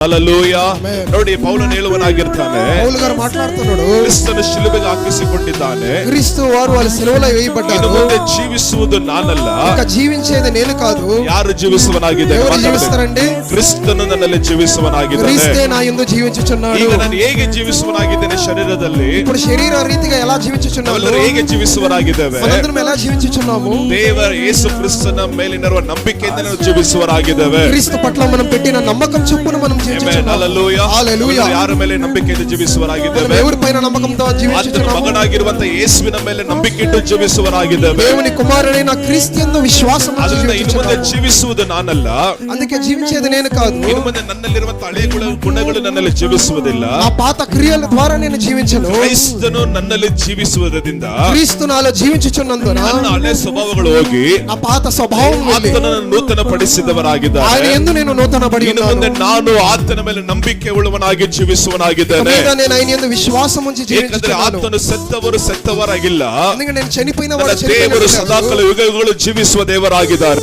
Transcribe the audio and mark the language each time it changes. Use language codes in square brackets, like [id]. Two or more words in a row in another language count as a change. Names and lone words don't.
[te] హల్లెలూయా. [kn] ನೋಡಿ ಪೌಲನು ಹೇಳುವನಾಗಿರ್ತಾನೆ, [te] పౌలు గారు మాట్లాడుతున్నాడు, [kn] ಕ್ರಿಸ್ತನು ಶಿಲುಬೆಗೆ ಹಾಕಿಸಿಕೊಂಡಿದ್ದಾನೆ, [te] క్రీస్తు వారు వాళ్ళ సిలువలో వేయబడ్డారు, [kn] ಮುಂದೆ ಜೀವಿಸುವುದು ನಾನಲ್ಲ, [te] ఇంకా జీవించేది నేను కాదు. [kn] ಯಾರು ಜೀವಿಸುವನಾಗಿದ್ದಾನೆ? [te] ఎవరు జీవిస్తారండి? [kn] ಕ್ರಿಸ್ತನು ನನ್ನಲ್ಲಿ ಜೀವಿಸುವನಾಗಿದ್ದಾನೆ. [te] క్రీస్తే నా యందు జీవించుచున్నాడు. [kn] ಈಗ ನಾನು ಹೇಗೆ ಜೀವಿಸುವನಾಗಿದ್ದೇನೆ ಶರೀರದಲ್ಲಿ, [te] ఇప్పుడు శరీర రీతిగా ఎలా జీవించుచున్నాము? [kn] ನಾವೆಲ್ಲರೂ ಹೇಗೆ ಜೀವಿಸುವನಾಗಿದ್ದೇವೆ? [te] మనందరం ఎలా జీవించుచున్నాము? [kn] ದೇವರ ಯೇಸು ಕ್ರಿಸ್ತನ ಮೇಲಿರುವ ನಂಬಿಕೆಯಿಂದ ನಾವು ಜೀವಿಸುವರಾಗಿದ್ದೇವೆ. [te] క్రీస్తు పట్ల మనం పెట్టిన నమ్మకం చొప్పున మనం జీవించుచున్నాము. హల్లెలూయా. హల్లెలూయా. [kn] ಯಾರ ಮೇಲೆ ನಂಬಿಕೆಯಿಂದ ಜೀವಿಸುವರಾಗಿದ್ದೇವೆ? [te] ఎవరి పైన నమ్మకంతో జీవించుచున్నాము? [kn] ಮಗನಾಗಿರುವಂತ ಯೇಸುವಿನ ಮೇಲೆ ನಂಬಿಕೆ ಇಟ್ಟು ಜೀವಿಸುವರಾಗಿದ್ದೇವೆ. [te] దేవుని కుమారుడైన క్రీస్తు యందు విశ్వాసం ఉంచి [kn] ಅದರಿಂದ ಇನ್ನು ಮುಂದೆ [te] జీవించుచున్నాము. [kn] ಜೀವಿಸುವುದು ನಾನಲ್ಲ, [te] అందుకే జీవించేది నేను కాదు. [kn] ಇನ್ನು ಮುಂದೆ ನನ್ನಲ್ಲಿರುವಂತ ಹಳೆಯ ಗುಣಗಳು ನನ್ನಲ್ಲಿ ಜೀವಿಸುವುದಿಲ್ಲ. [te] ఆ పాత క్రియల ద్వారా నేను జీవించను. [kn] ಕ್ರಿಸ್ತನು ನನ್ನಲ್ಲಿ ಜೀವಿಸುವುದರಿಂದ [te] క్రీస్తు నాలో జీవించుచున్నందున [kn] ನನ್ನ ಹಳೆ ಸ್ವಭಾವಗಳು ಹೋಗಿ [te] ఆ పాత స్వభావం వెళ్ళి [kn] ಆತನನ್ನು ನೂತನ ಪಡಿಸಿದವರಾಗಿದ್ದಾರೆ. [te] ఆయన యందు నేను నూతనబడి [kn] ಇನ್ನು ಮುಂದೆ ನಾನು ಆತನ ಮೇಲೆ ನಂಬಿಕೆ ಉಳ್ಳವನಾಗಿ ಜೀವಿಸುವನಾಗಿದ್ದೇನೆ. [te] నేను ఆయన యందు విశ్వాసం ఉంచి [kn] ಏಕೆಂದರೆ [te] జీవించుచున్నాను. [kn] ಆತನು ಸತ್ತವರು ಸತ್ತವರಾಗಿಲ್ಲ, [te] ఎందుకంటే నేను చనిపోయిన [kn] ನನ್ನ [te] వాడు [kn] ದೇವರು [te] చనిపోయిన [kn] ಸದಾಕಾಲ ಯುಗಗಳು ಜೀವಿಸುವ ದೇವರಾಗಿದ್ದಾರೆ.